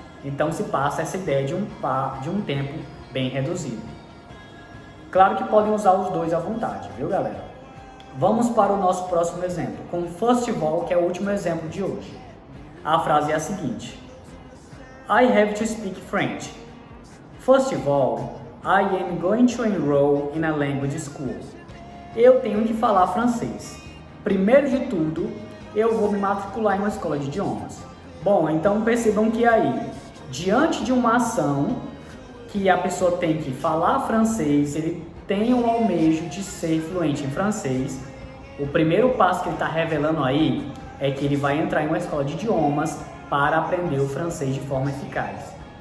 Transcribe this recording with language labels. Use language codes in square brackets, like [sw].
[pt] Então se passa essa ideia de um tempo bem reduzido. Claro que podem usar os dois à vontade, viu, galera? Vamos para o nosso próximo exemplo, com first of all, que é o último exemplo de hoje. A frase é a seguinte: [en] I have to speak French. First of all, I am going to enroll in a language school. [pt] Eu tenho que falar francês. Primeiro de tudo, eu vou me matricular em uma escola de idiomas. Bom, então percebam que aí, diante de uma ação que a pessoa tem que falar francês, ele tem um almejo de ser fluente em francês, o primeiro passo que ele está revelando aí é que ele vai entrar em uma escola de idiomas para aprender o francês de forma eficaz.